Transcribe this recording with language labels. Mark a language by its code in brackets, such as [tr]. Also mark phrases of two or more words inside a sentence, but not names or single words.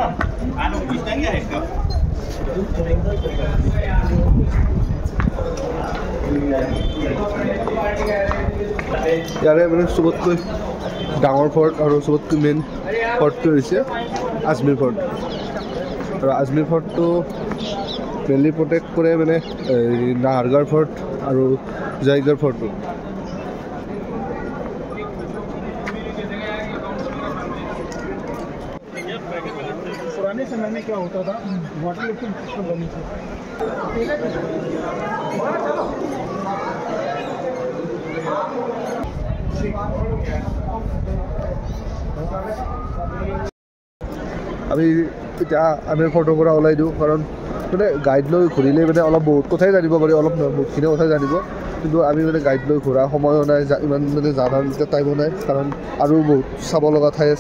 [as] ইয়াৰে মানে চবতকৈ ডাঙৰ ফৰ্ট আৰু চবতকৈ মেইন ফৰ্টটো হৈছে আজমেৰ ফৰ্ট আৰু আজমেৰ ফৰ্টটো মেইনলি প্ৰটেক্ট কৰে মানে নাহাৰগড় ফৰ্ট আৰু জয়গড় ফৰ্টটো [hi] पुराने समय में क्या होता था [en] water lifting system [hi] बनी थी [as] আমি এতিয়া আমি ফটোৰ পৰা ওলাই দিওঁ কাৰণ মানে গাইড লৈ ঘূৰিলে মানে অলপ বহুত কথাই জানিব পাৰি অলপ বহুতখিনি কথাই জানিব কিন্তু আমি মানে গাইড লৈ ঘূৰা সময়ো নাই, ইমান মানে জানাৰ এতিয়া টাইমো নাই, কাৰণ আৰু বহুত চাব লগা ঠাই আছে।